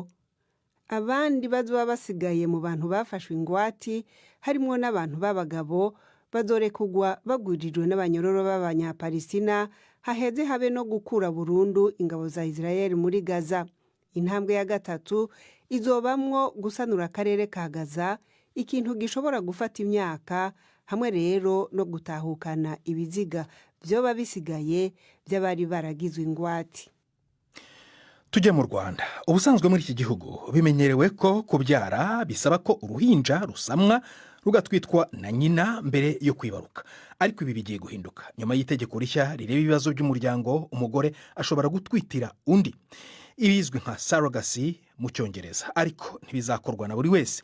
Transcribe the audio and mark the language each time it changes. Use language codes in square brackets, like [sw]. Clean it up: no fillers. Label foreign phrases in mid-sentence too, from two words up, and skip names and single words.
[rn] Abandi bazoba basigaye mu bantu bafashwe ingwati harimo n'abantu b'abagabo bazorekugwa bagwijijwe n'abanyororo b'abanyapalestina, haheze habe no gukura burundu ingabo za Israel muri Gaza. Intambwe ya gatatu izobamwo gusanura akarere ka Gaza, ikintu gishobora gufata imyaka, hamwe rero no gutahukana ibiziga byoba bisigaye by'abari baragizwe ingwati. [rw] Tujye mu Rwanda. Ubusanzwe muri iki gihugu bimenyerewe ko kubyara bisaba ko uruhinja rusamwa rugatwitwa na nyina mbere yo kwibaruka. Ariko ibi bigiye guhinduka nyuma y'itegeko rishya rireba ibibazo by'umuryango. Umugore ashobora gutwitira undi, ibizwi nka surrogacy mu cyongereza, ariko ntibizakorwa na buri wese.